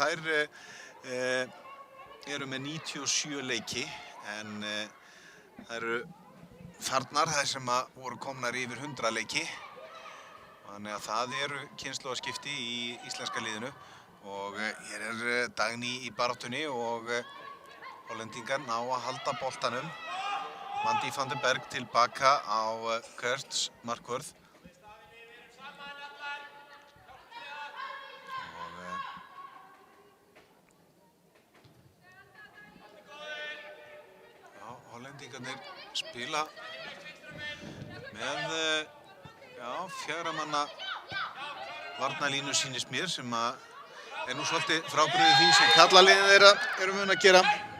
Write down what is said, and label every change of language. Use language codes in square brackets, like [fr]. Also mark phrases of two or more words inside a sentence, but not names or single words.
[is] Þær eru með 97 leiki, en það eru farnar þær sem voru komnar yfir 100 leiki, þannig að það eru kynslóðaskipti í íslenska liðinu. Og hér Dagný í baráttunni og hollendingar ná að halda boltanum. Mandy van den Berg tilbaka á Kurtz markvörð. Og hollendingarnir spila með 4 manna varnarlínu sýnist mér, sem nú svolítið frábrugðið því sem karlaliðin þeirra eru vön að gera.